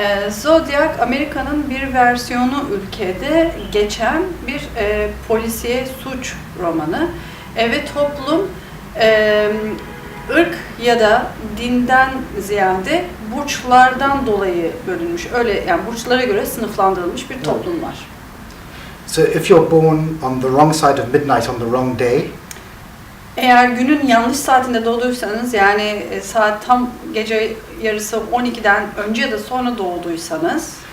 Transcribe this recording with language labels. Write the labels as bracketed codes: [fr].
[tr] Zodyak, Amerika'nın bir versiyonu ülkede geçen bir polisiye suç romanı ve toplum ırk ya da dinden ziyade burçlardan dolayı bölünmüş. Öyle, yani burçlara göre sınıflandırılmış bir toplum var. [en] So if you're born on the wrong side of midnight on the wrong day, [tr] eğer günün yanlış saatinde doğduysanız, yani saat tam gece yarısı 12'den önce ya da sonra doğduysanız,